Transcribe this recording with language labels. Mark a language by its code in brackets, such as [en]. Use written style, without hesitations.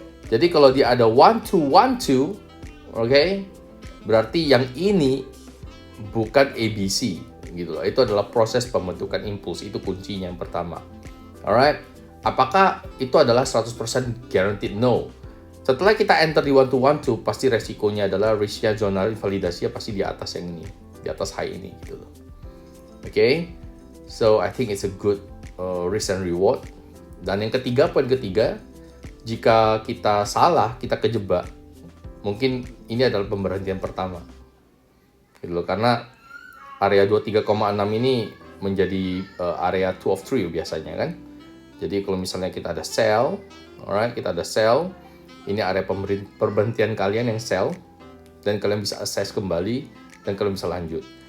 [id] Jadi kalau dia ada 1, 2, 1, 2, okay, berarti yang ini bukan ABC. Gitu loh. Itu adalah proses pembentukan impuls, itu kuncinya yang pertama. Alright, apakah itu adalah 100% guaranteed? No. Setelah kita enter di 1, 2, 1, 2, pasti resikonya adalah risknya zona invalidasinya pasti di atas yang ini, di atas high ini gitu loh. [en] Okay, so I think it's a good risk and reward. [id] Dan yang ketiga, poin ketiga, jika kita salah, kita kejebak, mungkin ini adalah pemberhentian pertama gitu loh, karena area 23,6 ini menjadi area 2 of 3 biasanya kan. Jadi kalau misalnya kita ada sell, alright, kita ada sell, ini area perberhentian kalian yang sell, dan kalian bisa assess kembali, dan kalian bisa lanjut.